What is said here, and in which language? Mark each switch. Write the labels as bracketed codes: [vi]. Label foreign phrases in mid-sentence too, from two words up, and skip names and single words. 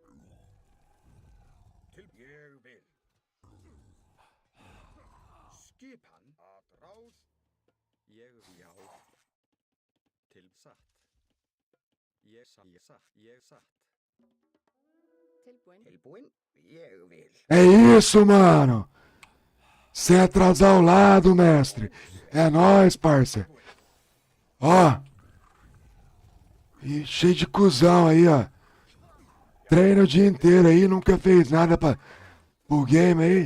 [is] Til, ég vil. Skipan. Atrás. Ég, já. Til satt. Ég satt. Tilbúin. Tilbúin. Ég vil. [pt] É isso, mano. Sem atrasar o lado, mestre. É nóis, parça. Ó. E cheio de cuzão aí, ó. Treina o dia inteiro aí, nunca fez nada pro game aí.